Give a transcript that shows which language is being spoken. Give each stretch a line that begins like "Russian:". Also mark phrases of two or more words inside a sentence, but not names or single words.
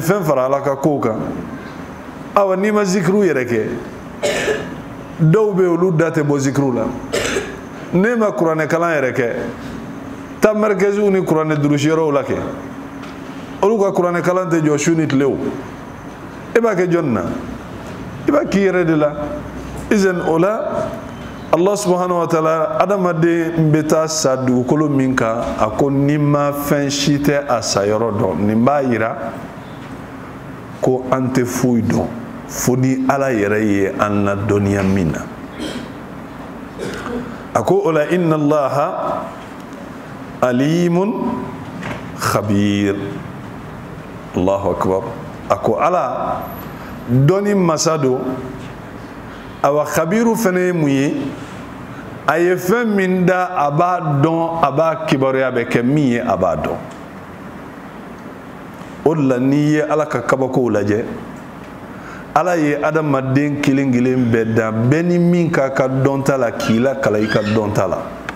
Bambara: fɛn fara ala ka kow kan awa n'i ma zikiriw yɛrɛ kɛ dɔw bɛ olu da tɛ bɔ zikiriw la ne ma kuranɛ kalan yɛrɛ kɛ taa marikɛziw ni kuranɛ durusi yɔrɔw la kɛ olu ka kuranɛ kalan tɛ jɔ su ni tile o e b'a kɛ jɔnni na i b'a k'i yɛrɛ de la izan o la
Arabic: الله سبحانه وتعالى
Bambara: adamaden bɛ taa sa dugukolo min kan a ko ni ma fɛn si tɛ a sa yɔrɔ dɔn nin b'a yira ko an tɛ foyi dɔn fo ni ala yɛrɛ ye an ladɔnniya min na a ko o la
Arabic: إن الله عليم خبير الله أكبر
Bambara: a ko ala dɔnni masa don awa khabiru fana ye mun ye a ye fɛn min da a b'a dɔn a b'a kibaruya bɛ kɛ min ye a b'a dɔn o de la n'i ye ala ka kabakow lajɛ ala ye adamaden kelen kelen bɛɛ da bɛɛ ni min k'a ka dɔnta la k'i la kala i ka dɔnta la